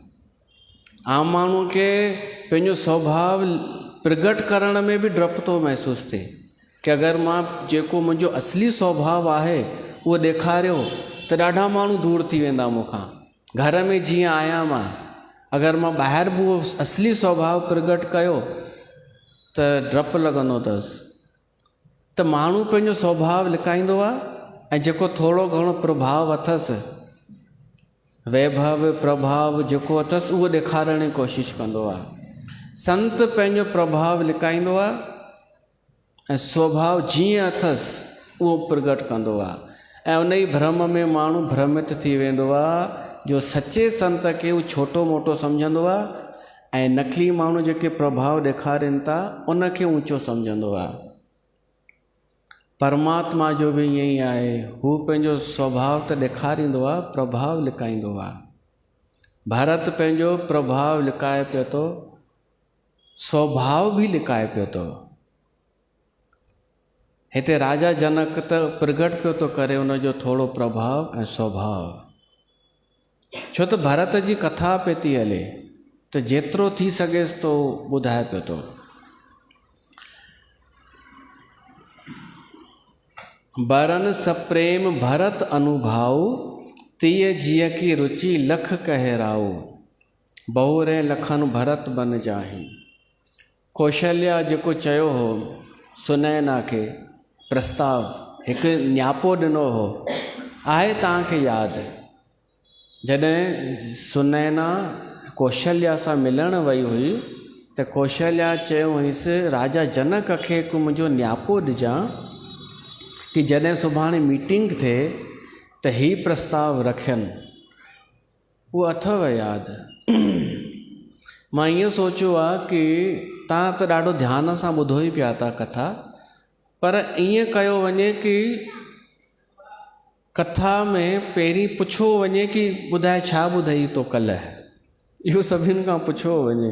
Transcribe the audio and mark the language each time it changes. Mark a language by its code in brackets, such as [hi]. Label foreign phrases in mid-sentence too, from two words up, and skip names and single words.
[sd] आम माण्हूअ खे पंहिंजो स्वभाव प्रगट करण में बि डपु थो महसूसु थिए कि अगरि मां जेको मुंहिंजो असली स्वभाव आहे उहो ॾेखारियो त ॾाढा माण्हू दूरि थी वेंदा मूंखां। घर में जीअं आहियां मां, अगरि मां ॿाहिरि बि उहो असली स्वभाव प्रगट कयो त डपु लॻंदो अथसि। त माण्हू पंहिंजो स्वभाव लिकाईंदो आहे ऐं जेको थोरो घणो प्रभाव अथसि, वैभव प्रभाव जेको अथसि उहो ॾेखारण जी कोशिशि कंदो आहे। संत पंहिंजो प्रभाव लिकाईंदो आहे ऐं स्वभाव जीअं अथसि उहो प्रगट कंदो आहे। ऐं उन ई भ्रम में माण्हू भ्रमित थी वेंदो आहे। जो सचे संत खे उहो छोटो मोटो सम्झंदो आहे ऐं नकली माण्हू जेके प्रभाव ॾेखारनि था उनखे ऊंचो सम्झंदो आहे। परमात्मा जो बि ईअं ई आहे। हू पंहिंजो स्वभाव त ॾेखारींदो आहे, प्रभाव लिकाईंदो आहे। भरत पंहिंजो प्रभाव लिकाए पियो थो, स्वभाव बि लिकाए पियो थो। हिते राजा जनक त प्रगट पियो थो करे उनजो थोरो प्रभाव ऐं स्वभाव। छो त भरत जी कथा पे थी हले त जेतिरो थी सघेसि थो ॿुधाए पियो थो। [awa] बरन सप्रेम भरत अनुभाऊ, तीअ जीअ की रुचि लख कहे राऊ। बहुरे लखन भरत बन जाहि। [sd] कौशल्या जेको चयो हो सुनैना खे प्रस्ताव, हिकु न्यापो ॾिनो हो, आहे तव्हांखे यादि? जॾहिं सुनैना कौशल्या सां मिलणु वई हुई त कौशल्या चयो हुईसि राजा जनक खे हिकु मुंहिंजो न्यापो ॾिजां कि जॾहिं सुभाणे मीटिंग थिए त ही प्रस्ताव रखियनि। उहो अथव यादि? मां ईअं सोचियो आहे कि तव्हां त ॾाढो ध्यान सां ॿुधो ई पिया था कथा, पर ईअं कयो वञे कि कथा में पहिरीं पुछो वञे कि ॿुधाए छा ॿुधाई तो कल्ह, इहो सभिनि खां पुछो वञे।